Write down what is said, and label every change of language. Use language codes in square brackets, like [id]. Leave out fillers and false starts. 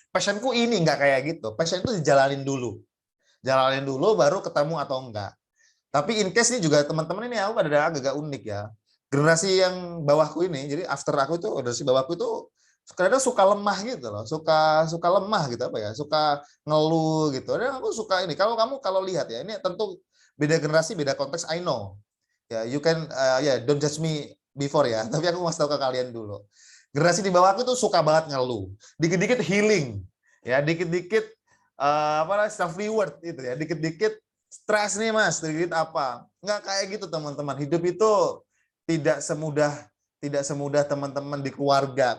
[id] Passionku ini nggak kayak gitu. Passion itu dijalanin dulu. Jalanin dulu baru ketemu atau enggak. Tapi in case ini juga teman-teman ini aku ada agak unik ya. Generasi yang bawahku ini, jadi after aku itu, generasi bawahku itu kadang suka lemah gitu loh, suka lemah gitu apa ya, suka ngeluh gitu. Dan aku suka ini. Kalau lihat ya, ini tentu beda generasi, beda konteks. [en] I know. Ya, you can don't judge me before ya. [id] Tapi aku masih tahu ke kalian dulu. Generasi di bawah aku tuh suka banget ngeluh, dikit-dikit healing, ya dikit-dikit self reward itu ya, dikit-dikit stres nih mas, dikit apa? Nggak kayak gitu teman-teman. Hidup itu tidak semudah teman-teman di keluarga.